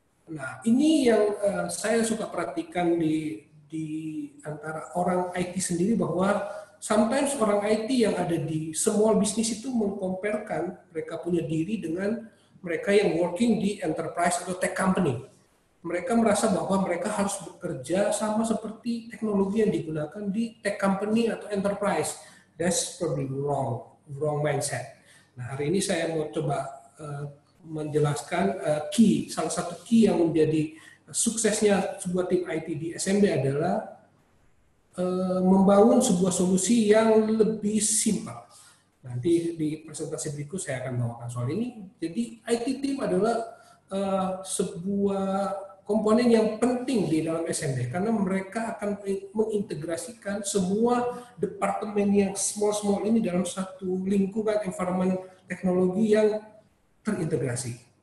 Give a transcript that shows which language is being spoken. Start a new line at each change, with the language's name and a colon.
Indonesian: Nah, ini yang saya suka perhatikan di antara orang IT sendiri, bahwa sometimes orang IT yang ada di small business itu mengkomparkan mereka punya diri dengan mereka yang working di enterprise atau tech company. Mereka merasa bahwa mereka harus bekerja sama seperti teknologi yang digunakan di tech company atau enterprise.
English: That's probably wrong mindset.
Indonesian: Nah, hari ini saya mau coba menjelaskan salah satu key yang menjadi suksesnya sebuah tim IT di SMB adalah membangun sebuah solusi yang lebih simpel. Nanti di presentasi berikut saya akan bawakan soal ini. Jadi IT team adalah sebuah komponen yang penting di dalam SMB karena mereka akan mengintegrasikan semua departemen yang small ini dalam satu lingkungan environment teknologi yang terintegrasi.